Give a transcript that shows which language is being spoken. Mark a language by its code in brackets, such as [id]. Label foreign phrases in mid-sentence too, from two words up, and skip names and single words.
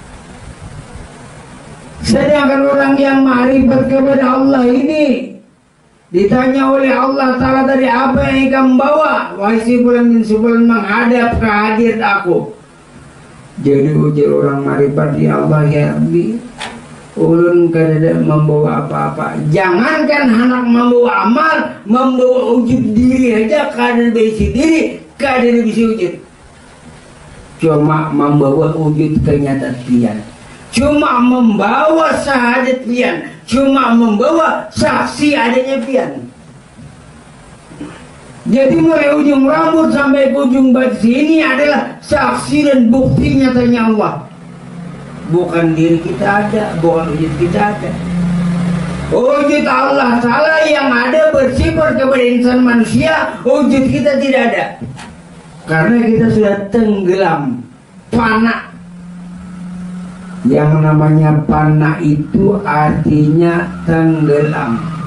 [id] Sedangkan orang yang ma'rifat kepada Allah ini ditanya oleh Allah ta'ala, dari apa yang ikam bawa? Wahai si fulan bin si fulan menghadap kehadirat aku. Jadi ujar orang ma'rifat, [ar] يا الله يا ربي, [bjn] ulun kada membawa apa-apa. Jangankan hendak membawa amal, membawa wujud diri aja kada bisi diri, kada bisi wujud. Cuma membawa wujud kenyataan pian, cuma membawa syahadat pian, cuma membawa saksi adanya pian. [id] Jadi mulai ujung rambut sampai ke ujung batis ini adalah saksi dan bukti nyatanya Allah. Bukan diri kita ada, bukan wujud kita ada. Wujud Allah Ta'ala yang ada bersifat kepada insan manusia, wujud kita tidak ada. Karena kita sudah tenggelam, fana. Yang namanya fana itu artinya tenggelam.